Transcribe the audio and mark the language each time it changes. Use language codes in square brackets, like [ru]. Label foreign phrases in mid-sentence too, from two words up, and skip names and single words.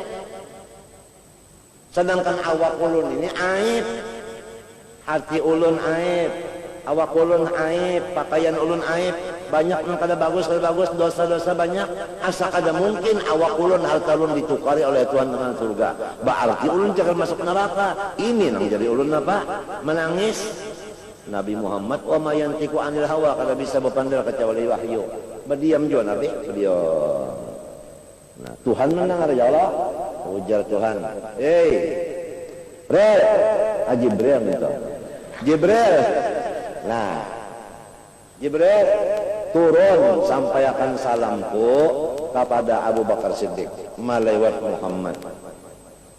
[bjn] Sedangkan awak ulun ini aib, hati ulun aib, awak ulun aib, pakaian ulun aib, banyak yang kada bagus, dosa-dosa banyak. Asa kada mungkin awak ulun harta ulun ditukari oleh Tuhan dengan surga. Berarti ulun jangan masuk neraka. Ini nang jadi ulun apa? Menangis. Nabi Muhammad [ar] وما ينطق عن الهوى [bjn] kada bisa berpandang kecuali wahyu. Berdiam juga Nabi, berdiam. Nah, Tuhan mendengar ya Allah. Ujar Tuhan. Hei. Jibril minta. Jibril. Nah, Jibril turun sampaikan salamku kepada Abu Bakar Siddiq melewat Muhammad.